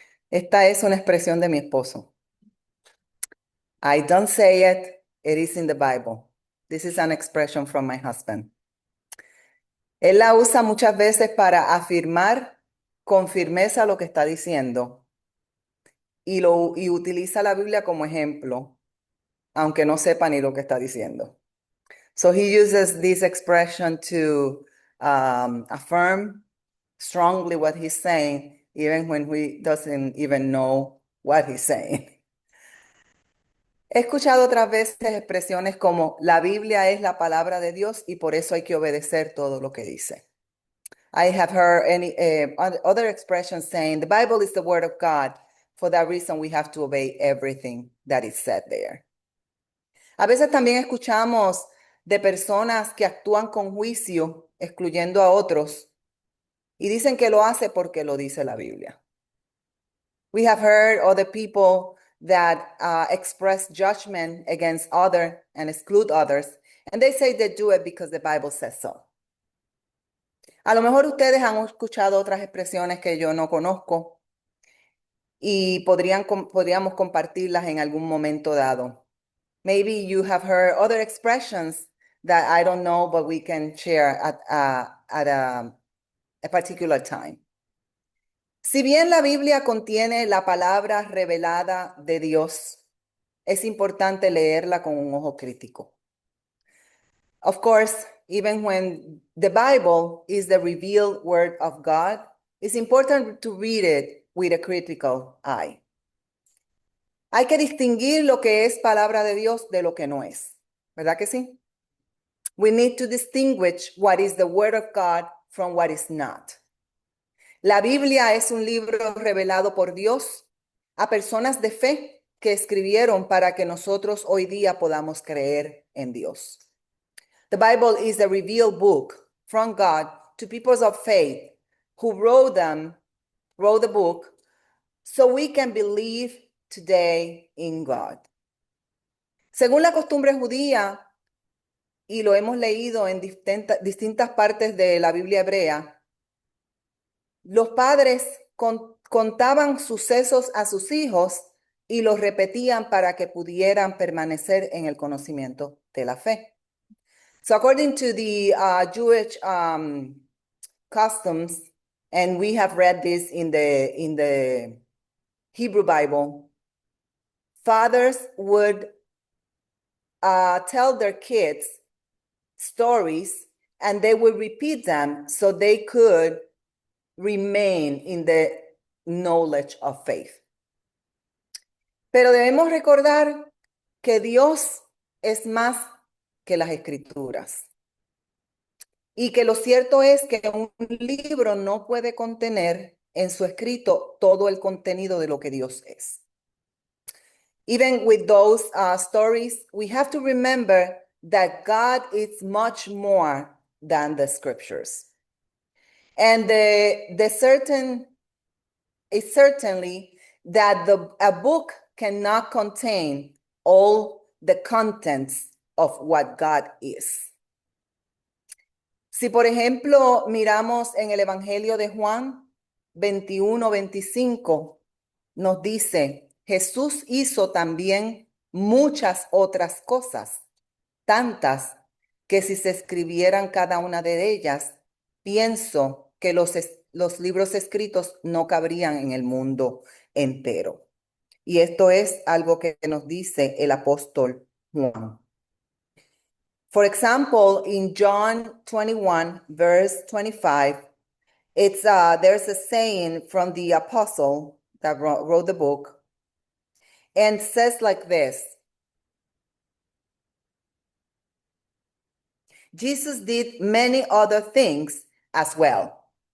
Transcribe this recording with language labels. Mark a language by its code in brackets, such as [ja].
[es] Esta es una expresión de mi esposo. [en] I don't say it, it is in the Bible. This is an expression from my husband. [es] Él la usa muchas veces para afirmar con firmeza lo que está diciendo y utiliza la Biblia como ejemplo, aunque no sepa ni lo que está diciendo. [en] So he uses this expression to affirm strongly what he's saying, even when he doesn't even know what he's saying. [es] He escuchado otras veces expresiones como la Biblia es la palabra de Dios y por eso hay que obedecer todo lo que dice. [en] I have heard other expressions saying the Bible is the word of God. For that reason, we have to obey everything that is said there. [es] A veces también escuchamos de personas que actúan con juicio, excluyendo a otros, y dicen que lo hace porque lo dice la Biblia. [en] We have heard other people that express judgment against others and exclude others, and they say they do it because the Bible says so. [es] A lo mejor ustedes han escuchado otras expresiones que yo no conozco y podríamos compartirlas en algún momento dado. [en] Maybe you have heard other expressions that I don't know, but we can share at a particular time. [es] Si bien la Biblia contiene la palabra revelada de Dios, es importante leerla con un ojo crítico. [en] Of course, even when the Bible is the revealed word of God, it's important to read it with a critical eye. [es] Hay que distinguir lo que es palabra de Dios de lo que no es. ¿Verdad que sí? [en] We need to distinguish what is the word of God from what is not. [es] La Biblia es un libro revelado por Dios a personas de fe que escribieron para que nosotros hoy día podamos creer en Dios. [en] The Bible is a revealed book from God to people of faith who wrote the book so we can believe today in God. [es] Según la costumbre judía, y lo hemos leído en distintas partes de la Biblia hebrea, los padres contaban sucesos a sus hijos y los repetían para que pudieran permanecer en el conocimiento de la fe. [en] So according to the Jewish customs, and we have read this in the Hebrew Bible, fathers would tell their kids stories and they would repeat them so they could remain in the knowledge of faith. [es] Pero debemos recordar que Dios es más que las escrituras. Y que lo cierto es que un libro no puede contener en su escrito todo el contenido de lo que Dios es. [en] Even with those stories, we have to remember that God is much more than the scriptures. And it's certainly that a book cannot contain all the contents of what God is. [es] Si, por ejemplo, miramos en el Evangelio de Juan 21-25, nos dice, Jesús hizo también muchas otras cosas, tantas que si se escribieran cada una de ellas, pienso que los libros escritos no cabrían en el mundo entero. Y esto es algo que nos dice el apóstol Juan. [en] For example, in John 21, verse 25, there's a saying from the apostle that wrote the book, and says like this: Jesus did many other things as well.